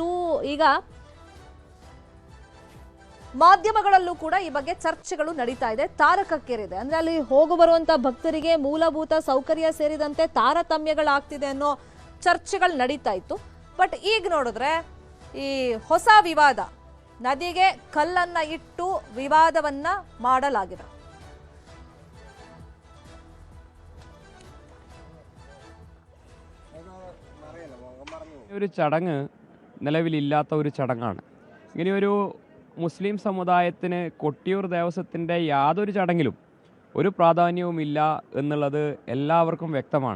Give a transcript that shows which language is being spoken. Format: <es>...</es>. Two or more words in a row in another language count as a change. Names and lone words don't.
<kn>ಈಗ ಮಾಧ್ಯಮಗಳಲ್ಲೂ ಕೂಡ ಈ ಬಗ್ಗೆ ಚರ್ಚೆಗಳು ನಡೀತಾ ಇದೆ, ತಾರಕಕ್ಕೇರಿದೆ. ಅಂದ್ರೆ ಅಲ್ಲಿ ಹೋಗು ಬರುವಂತ ಭಕ್ತರಿಗೆ ಮೂಲಭೂತ ಸೌಕರ್ಯ ಸೇರಿದಂತೆ ತಾರತಮ್ಯಗಳಾಗ್ತಿದೆ ಅನ್ನೋ ಚರ್ಚೆಗಳು ನಡೀತಾ ಇತ್ತು. ಬಟ್ ಈಗ ನೋಡಿದ್ರೆ ಈ ಹೊಸ ವಿವಾದ, ನದಿಗೆ ಕಲ್ಲನ್ನ ಇಟ್ಟು ವಿವಾದವನ್ನ ಮಾಡಲಾಗಿದೆ.</kn> <ml>ഒരു ചടങ്ങ് നിലവിലില്ലാത്ത ഒരു ചടങ്ങാണ്. ഇങ്ങനെയൊരു മുസ്ലിം സമുദായത്തിന് കൊട്ടിയൂർ ദേവസ്വത്തിൻ്റെ യാതൊരു ചടങ്ങിലും ഒരു പ്രാധാന്യവുമില്ല എന്നുള്ളത് എല്ലാവർക്കും വ്യക്തമാണ്.</ml>